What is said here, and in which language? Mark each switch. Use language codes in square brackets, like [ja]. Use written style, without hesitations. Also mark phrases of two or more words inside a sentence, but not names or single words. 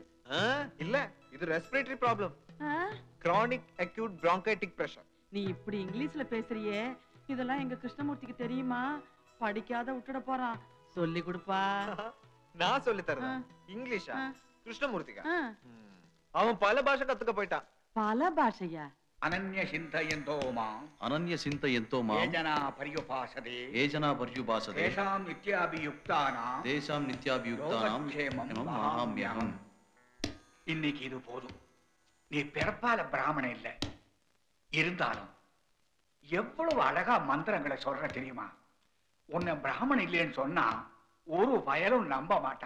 [ta] இல்ல, இது [en] respiratory problem. chronic acute bronchitic pressure. [ta] நீ இப்படி இங்கிலீஷ்ல பேசுறியே, இதெல்லாம் எங்க கிருஷ்ணமூர்த்திக்கு தெரியுமா? படிக்காத விட்டுட போறான். சொல்லி கொடுப்பா. நான் சொல்லி தரேன். இங்கிலீஷா? கிருஷ்ணமூர்த்திகா? அவன் பல பாஷை கத்துக்க போயிட்டான். பல பாஷையா? [sa] అనన్య చింతయంతో మాం అనన్య చింతయంతో మాం ఏజనా పర్యుపాసతే ఏజనా పర్యుపాసతే తేషాం నిత్యాభియుక్తానాం தேசாம் நித்யாபியுக்தானாம் யோகக்ஷேமம் மகாம்யகம். [ta] இன்னைக்கு இது போதும். நீ பிறப்பால பிராமணன் இல்ல, இருந்தாலும் எவ்வளவு அழகா மந்திரங்களை சொல்ற தெரியுமா? உன்னை பிராமணன் இல்லைன்னு சொன்னா ஒரு பயலும் நம்ப மாட்டான்.